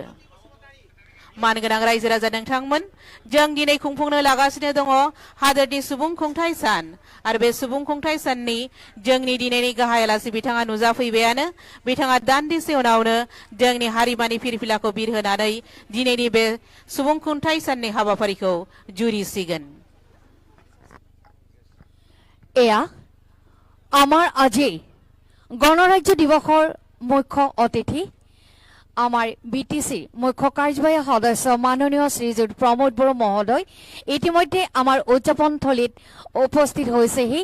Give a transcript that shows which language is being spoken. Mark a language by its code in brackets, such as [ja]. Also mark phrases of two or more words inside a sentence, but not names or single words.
[brx] मानगोनां रायजो राजा नोंथांमोन, जों दिनै खुंफुंनो लागासिनो दङ हादोरनि सुबुं खुंथाय सान आरो बे सुबुं खुंथाय साननि जोंनि दिनैनि गाहाय आलासि बिथाङा नुजाफैबायानो। बिथाङा दान्दिसे उनावनो जोंनि हारिमानि फिरफिलाखौ बिरहोनानै दिनैनि बे सुबुं खुंथाय साननि हाबाफारिखौ जुरिसिगोन। [as] এয়া আমাৰ আজি গণৰাজ্য দিৱসৰ মুখ্য অতিথি আমাৰ বিটিসি মুখ্য কাৰ্যবাহী সদস্য মাননীয় শ্ৰীযুত প্ৰমোদ বড়ো মহোদয় ইতিমধ্যে আমাৰ উদযাপন থলীত উপস্থিত হৈছেহি।